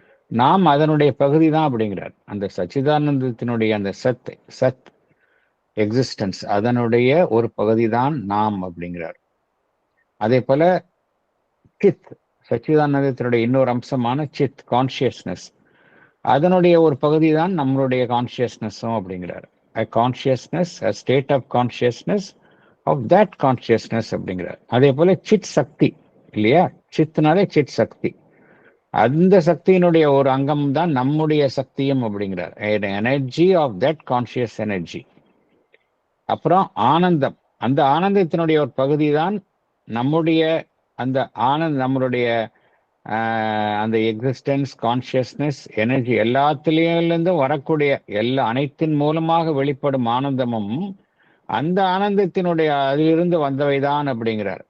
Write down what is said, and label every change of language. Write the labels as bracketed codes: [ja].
[ta] நாம் அதனுடைய பகுதி தான் அப்படிங்கிறார். அந்த சச்சிதானந்தத்தினுடைய அந்த சத் எக்ஸிஸ்டன்ஸ் அதனுடைய ஒரு பகுதி தான் நாம் அப்படிங்கிறார். அதே போல சித், சச்சிதானந்தத்தினுடைய இன்னொரு அம்சமான சித், கான்சியஸ்னஸ், அதனுடைய ஒரு பகுதி தான் நம்மளுடைய கான்சியஸ்னஸும் அப்படிங்கிறார். [en] A consciousness, a state of consciousness of that consciousness [ta] அப்படிங்கிறார். அதே போல சித் சக்தி இல்லையா, சித்னாலே சித் சக்தி, அந்த சக்தியினுடைய ஒரு அங்கம் தான் நம்முடைய சக்தியும் அப்படிங்கிறார். [en] Energy of that conscious energy. [ta] அப்புறம் ஆனந்தம், அந்த ஆனந்தத்தினுடைய ஒரு பகுதி தான் நம்முடைய அந்த நம்மளுடைய அந்த எக்ஸிஸ்டன்ஸ், கான்சியஸ்னஸ், எனர்ஜி எல்லாத்திலேருந்து வரக்கூடிய அனைத்தின் மூலமாக வெளிப்படும் ஆனந்தமும் அந்த ஆனந்தத்தினுடைய அதிலிருந்து வந்தவைதான் அப்படிங்கிறார்.